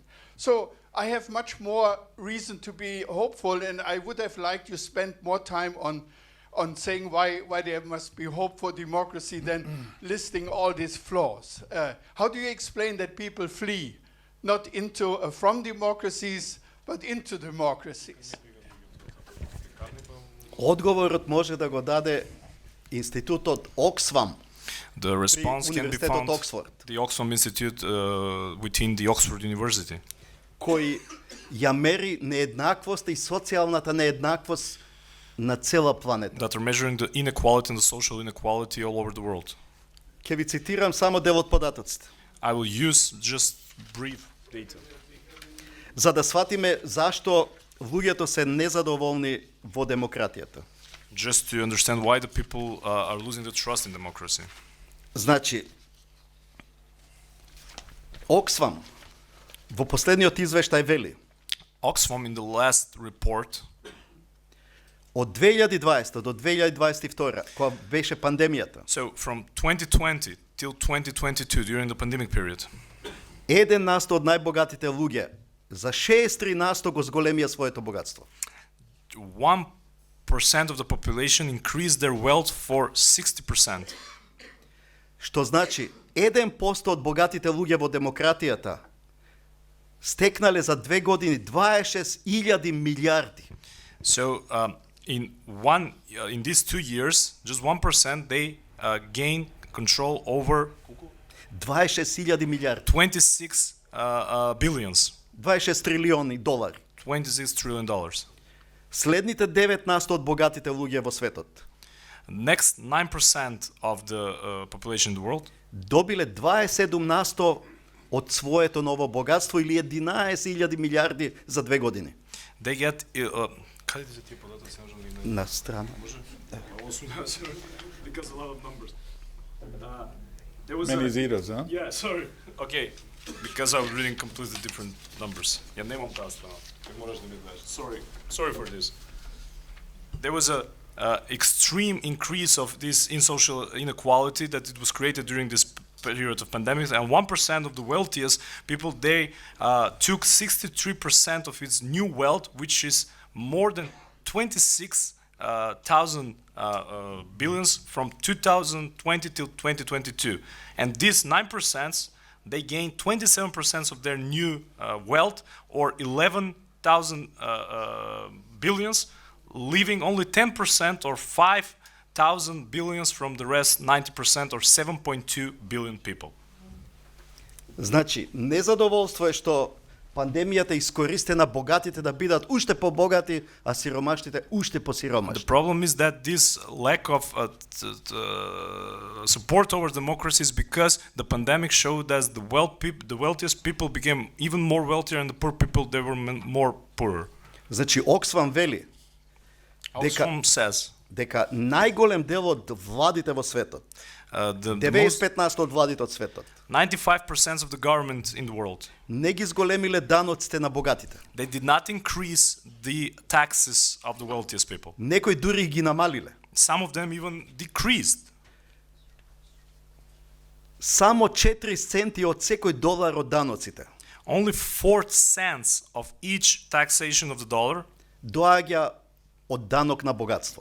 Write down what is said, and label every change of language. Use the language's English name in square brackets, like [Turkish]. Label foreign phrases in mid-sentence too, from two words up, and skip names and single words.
[English] So I have much more reason to be hopeful, and I would have liked you spend more time on saying why there must be hope for democracy than listing all these flaws. How do you explain that people flee, not into from democracies, but into democracies? [Macedonian] Одговорот може да го даде институтот Оксфам [English] The response can be [Macedonian] Университетот [English] found [Macedonian] Оксфорд, [English] the Oxfam Institute within the Oxford University, [Macedonian] кој ја мери нееднаквост и социјалната нееднаквост на цела планета. [English] that are measuring the inequality and the social inequality all over the world. [Macedonian] Ќе ви цитирам само дел од податоците, [English] I will use just brief data. [Macedonian] за да сватиме зашто луѓето се незадоволни во демократијата. [English] Just to understand why the people are losing the trust in democracy. [Macedonian] Значи, Оксфам во последниот извештај вели, [English] Oxfam in the last report [Macedonian] од 2020 до 2022, кога беше пандемијата, [English] So from 2020 till 2022, during the pandemic period, [Macedonian] 1% од најбогатите луѓе за 63% го зголемија своето богатство. [English] 1% of the population increased their wealth for 60%. [Macedonian] Што значи 1% од богатите луѓе во демократијата стекнале за 2 години 26.000 милиарди. [English] So in these 2 years, just 1% they gained control over [Macedonian] 26.000 милиарди. [English] 26 billions, [Macedonian] 26 трилиони долари. [English] $26 trillion. [Macedonian] Следните 9% од богатите луѓе во светот [English] Next 9% of the population in the world [Macedonian] добиле 27% од своето ново богатство или 11.000 милиарди за 2 години. [English] they get [Macedonian] Каде ти се тие податоци? На страна. [English] Because a lot of numbers. There was Many zeros, huh? Yeah, sorry. Okay, because I was reading completely different numbers. [Serbian] Ja nemam ta strana. Moraš da mi daš. [English] Sorry for this. There was a extreme increase of this in social inequality that it was created during this period of pandemic, and 1% of the wealthiest people, they took 63% of its new wealth, which is more than 26,000 billions from 2020 till 2022. And these 9%, they gained 27% of their new wealth, or 11,000 billions, leaving only 10% or 5,000 billions from the rest 90% or 7.2 billion people. [Macedonian] Значи, незадоволство е што пандемијата искористи на богатите да бидат уште побогати, а сиромашните уште [English] The [Macedonian] посиромашни. [English] problem is that this lack of support over democracy is because the pandemic showed that the wealthiest people became even more wealthier and the poor people, they were more poorer. [Macedonian] Значи, Оксфам вели [English] Oxfam says [Macedonian] дека најголем дел од владите во светот [English] the most [Macedonian] 95% од владите од светот [English] 95% of the government in the world, [Macedonian] не ги зголемиле даноците на богатите. [English] they did not increase the taxes of the wealthiest people. [Macedonian] Некои дури ги намалиле. [English] Some of them even decreased. [Macedonian] Само 4 центи од секој долар од даноците [English] Only 4 cents of each taxation of the dollar, [Macedonian] доаѓа од данок на богатство.